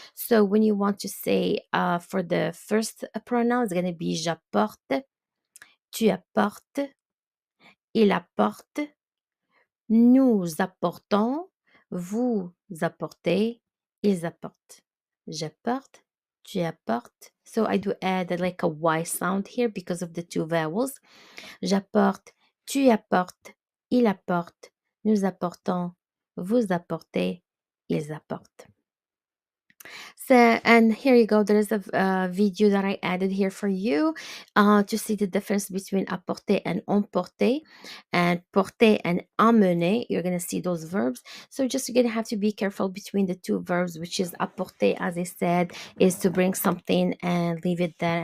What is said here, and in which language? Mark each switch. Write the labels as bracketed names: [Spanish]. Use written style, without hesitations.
[English] So when you want to say for the first pronoun, it's going to be [French] j'apporte, tu apportes, il apporte, nous apportons, vous apportez, ils apportent. J'apporte, tu apportes. [English] So I do add like a Y sound here because of the two vowels. [French] J'apporte, tu apportes, il apporte, nous apportons, vous apportez, ils apportent. [English] So, and here you go. There is a video that I added here for you to see the difference between apporter and emporter, and porter and emmener. You're going to see those verbs. So just you're going to have to be careful between the two verbs, which is apporter, as I said, is to bring something and leave it there.